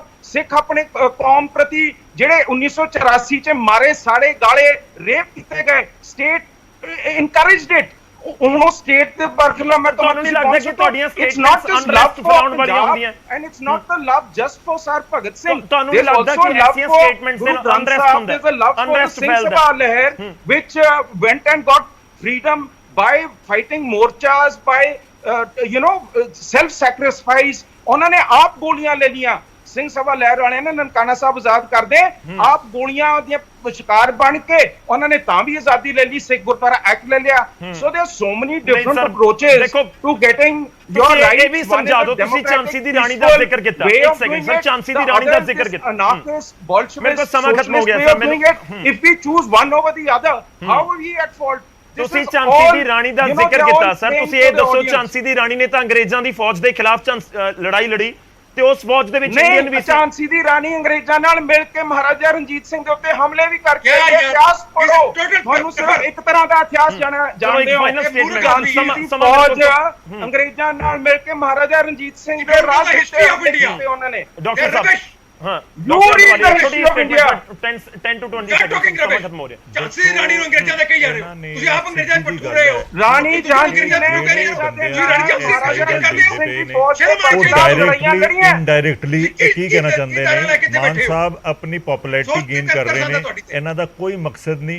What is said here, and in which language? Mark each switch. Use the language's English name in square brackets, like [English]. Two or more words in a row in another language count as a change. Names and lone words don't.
[Punjabi] ਸਿੱਖ ਆਪਣੇ ਕੌਮ ਪ੍ਰਤੀ ਜਿਹੜੇ 1984 ਚ ਮਾਰੇ, ਸਾੜੇ, ਗਾਲੇ, ਰੇਪ ਕੀਤੇ ਗਏ, [English] state encouraged it. [Punjabi] ਉਹ ਸਟੇਟ ਦੇ ਬਰਖਲਾ ਮੈਂ ਤੁਹਾਨੂੰ ਨਹੀਂ ਲੱਗਦਾ ਕਿ ਤੁਹਾਡੀਆਂ [English] statements unrest [Punjabi] ਫੈਲਾਉਣ ਵਾਲੀਆਂ ਹੁੰਦੀਆਂ? [English] And it's not the love just for Sir Bhagat Singh. [Punjabi] ਤੁਹਾਨੂੰ ਨਹੀਂ ਲੱਗਦਾ ਕਿ ਐਸੀਆਂ ਸਟੇਟਮੈਂਟਸ ਦੇ ਨਾਲ ਅਨਰੈਸਟ ਹੁੰਦਾ ਹੈ? ਅਨਰੈਸਟ ਫੈਲਦਾ [English] ਲਹਿਰ which went and got freedom by fighting morchas, by self sacrifice। [Punjabi] ਉਹਨਾਂ ਨੇ ਆਪ ਗੋਲੀਆਂ ਲੈ ਲੀਆਂ। ਸਿੰਘ ਸਭਾ ਲਹਿਰ ਵਾਲਿਆਂ ਨੇ ਨਨਕਾਣਾ ਸਾਹਿਬ ਆਜ਼ਾਦ ਕਰਦੇ ਆਪ ਗੋਲੀਆਂ ਦੀਆਂ ਸ਼ਿਕਾਰ ਬਣ ਕੇ ਉਹਨਾਂ ਨੇ ਤਾਂ ਵੀ ਆਜ਼ਾਦੀ ਲੈ ਲਈ, ਸਿੱਖ ਗੁਰਦੁਆਰਾ ਐਕਟ ਲੈ ਲਿਆ। [English] ਸੋ देयर so many different approaches to getting your rights। [Punjabi] ਇਹ ਵੀ ਸਮਝਾ ਦਿਓ, ਤੁਸੀਂ ਝਾਂਸੀ ਦੀ ਰਾਣੀ ਦਾ ਜ਼ਿਕਰ ਕੀਤਾ। ਇੱਕ [English] second sir, [Punjabi] ਝਾਂਸੀ ਦੀ ਰਾਣੀ ਦਾ ਜ਼ਿਕਰ ਕੀਤਾ। ਮੇਰੇ ਕੋਲ ਸਮਾਂ ਖਤਮ ਹੋ ਗਿਆ ਸਰ। [English] if we choose one over the other, how are we at fault? [Punjabi] ਤੁਸੀਂ ਝਾਂਸੀ ਦੀ ਰਾਣੀ ਦਾ ਜ਼ਿਕਰ ਕੀਤਾ ਸਰ। ਤੁਸੀਂ ਇਹ ਦੱਸੋ, ਝਾਂਸੀ ਦੀ ਰਾਣੀ ਨੇ ਤਾਂ ਅੰਗਰੇਜ਼ਾਂ ਦੀ ਫੌਜ ਦੇ ਖਿਲਾਫ ਲੜਾਈ ਲੜੀ ਤੇ ਉਸ ਫੌਜ ਦੇ ਵਿੱਚ ਇੰਡੀਅਨ ਵੀ ਝਾਂਸੀ ਦੀ ਰਾਣੀ ਅੰਗਰੇਜ਼ਾਂ ਨਾਲ ਮਿਲ ਕੇ ਮਹਾਰਾਜਾ ਰਣਜੀਤ ਸਿੰਘ ਦੇ ਉੱਤੇ ਹਮਲੇ ਵੀ ਕਰਕੇ ਇਤਿਹਾਸ ਪੜੋ। ਤੁਹਾਨੂੰ ਸਿਰਫ ਇੱਕ ਤਰ੍ਹਾਂ ਦਾ ਇਤਿਹਾਸ ਜਾਣਦੇ ਹੋ। ਫੌਜ ਅੰਗਰੇਜ਼ਾਂ ਨਾਲ ਮਿਲ ਕੇ ਮਹਾਰਾਜਾ ਰਣਜੀਤ ਸਿੰਘ ਦੇ ਰਾਜ ਦਿੱਤੇ ਉਹਨਾਂ ਨੇ। ਡਾਕਟਰ ਸਾਹਿਬ, ਹਾਂ, [English] you read the history of India। 10 to 20 seconds [Punjabi] ਖਤਮ ਹੋ ਰਿਹਾ। ਝਾਂਸੀ ਦੀ ਰਾਣੀ ਨੂੰ ਅੰਗਰੇਜ਼ਾਂ ਦੇ ਕਹੀ ਜਾ ਰਹੇ ਹੋ, ਤੁਸੀਂ ਆਪ ਅੰਗਰੇਜ਼ਾਂ ਨੂੰ ਪਟੂ ਰਹੇ ਹੋ। ਰਾਣੀ ਝਾਂਸੀ ਨੇ ਇਨਡਾਇਰੈਕਟਲੀ ਕੀ ਕਹਿਣਾ ਚਾਹੁੰਦੇ ਨੇ ਮਾਨ ਸਾਹਿਬ? ਆਪਣੀ [English] popularity gain [Punjabi] ਕਰ ਰਹੇ ਨੇ, ਇਹਨਾਂ ਦਾ ਕੋਈ ਮਕਸਦ ਨਹੀਂ।